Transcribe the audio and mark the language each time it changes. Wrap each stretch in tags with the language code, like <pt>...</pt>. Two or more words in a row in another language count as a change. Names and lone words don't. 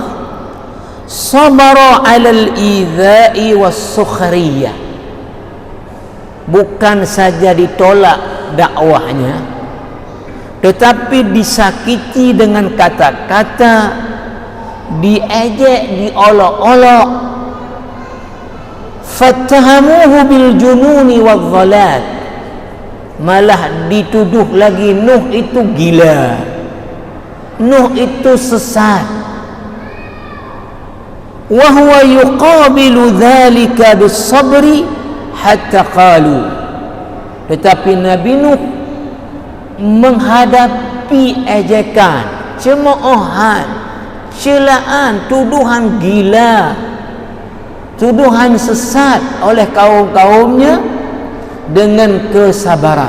<ar>صبر على الإيذاء والسخرية.</ar> <id>Bukan saja ditolak dakwahnya, tetapi disakiti dengan kata-kata, diejek, diolok-olok.</id> <ar>فاتهموه بالجنون والضلال.</ar> <id>Malah dituduh lagi Nuh itu gila, Nuh itu sesat.</id> <ar>وهو يقابل ذلك بالصبر حتى قالوا.</ar> <id>Tetapi Nabi Nuh menghadapi ejekan, cemoohan, celaan, tuduhan gila, tuduhan sesat oleh kaum-kaumnya dengan kesabaran.</id>